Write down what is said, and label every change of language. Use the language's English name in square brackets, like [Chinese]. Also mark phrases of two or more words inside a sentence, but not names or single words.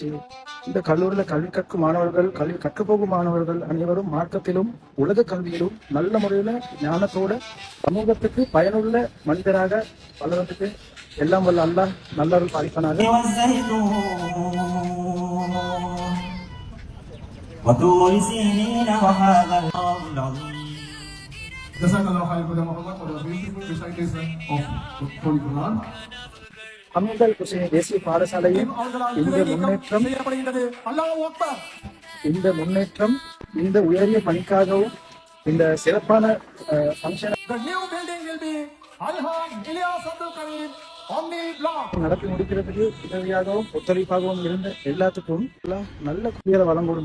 [Tamil] இந்த கல்லூரியில கல்வி கற்கும் மாணவர்கள், கல்வி கற்றுப்போகும் மாணவர்கள் அனைவரும் மார்க்கத்திலும் உலக கல்வியிலும் நல்ல முறையில ஞானத்தோட சமூகத்துக்கு பயனுள்ள மனிதராக வளர்றதுக்கு எல்லாம் வல்ல அல்லாஹ் நல்லவர்கள் பாதிப்பானாக. [Arabic] وطور سينين وهذا الأرض العظيم. جزاك الله خير [English] kepada Muhammad for the beautiful recitation of Holy Quran. [Tamil] ஹமீத் அல் ஹுசைனி தேசிய பாடசாலையின் இந்த முன்னேற்றம் இந்த உயரிய பணிக்காகவும் இந்த சிறப்பான ஃபங்க்ஷன் நடத்தி முடிக்கிறதுக்கு உதவியாகவும் ஒத்துழைப்பாகவும் இருந்த எல்லாத்துக்கும் நல்ல குடியரை வழங்கணும்.